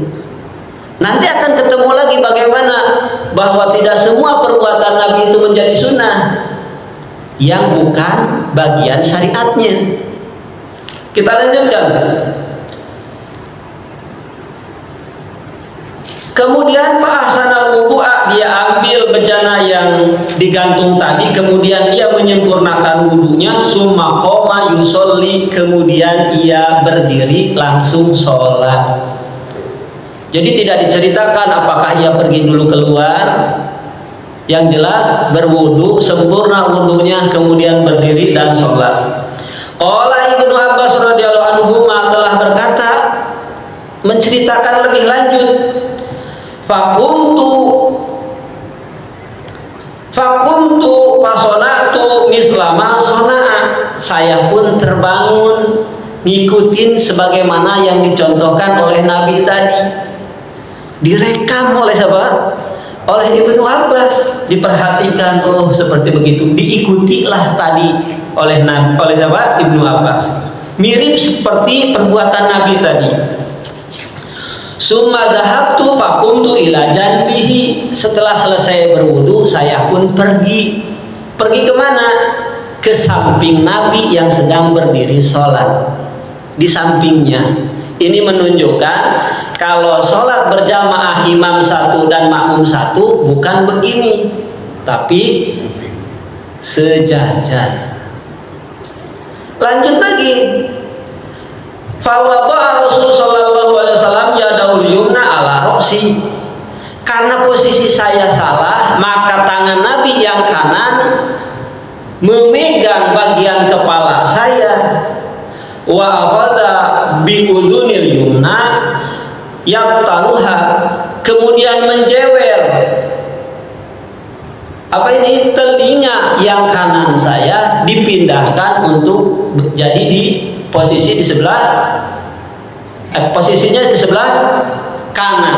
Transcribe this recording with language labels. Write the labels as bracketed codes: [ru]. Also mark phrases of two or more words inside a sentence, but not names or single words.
[id] Nanti akan ketemu lagi bagaimana bahwa tidak semua perbuatan Nabi itu menjadi sunnah yang bukan bagian syariatnya. Kita lanjutkan. Kemudian [ar] فأحسن الوضوء, [id] dia ambil bejana yang digantung tadi, kemudian ia menyempurnakan wudunya, [ar] ثم قام يصلي, [id] kemudian ia berdiri langsung sholat. Jadi tidak diceritakan apakah ia pergi dulu keluar. Yang jelas berwudu, sempurna wudunya, kemudian berdiri dan sholat. [ar] قال ابن عباس رضي الله عنه [id] telah berkata, menceritakan lebih lanjut. [ar] فقمت فصنعت مثلما صنع, [id] saya pun terbangun ngikutin sebagaimana yang dicontohkan oleh Nabi tadi. Direkam oleh siapa? Oleh Ibnu Abbas. Diperhatikan, oh seperti begitu, diikutilah tadi oleh siapa? Ibnu Abbas. Mirip seperti perbuatan Nabi tadi. [ar] ثم ذهبت فقمت إلى جنبه, [id] setelah selesai berwudu saya pun pergi kemana? Ke samping Nabi yang sedang berdiri sholat, di sampingnya. Ini menunjukkan kalau sholat berjamaah imam satu dan makmum satu bukan begini, tapi sejajar. Lanjut lagi. [ar] فوضع رسول صلى الله عليه وسلم يده اليمنى على رأسي. [id] Karena posisi saya salah, maka tangan Nabi yang kanan memegang bagian kepala saya. [ar] وأخذ بأذني اليمنى يفتلها, [id] kemudian menjewer telinga yang kanan saya, dipindahkan untuk jadi di posisi di sebelah posisinya di sebelah kanan.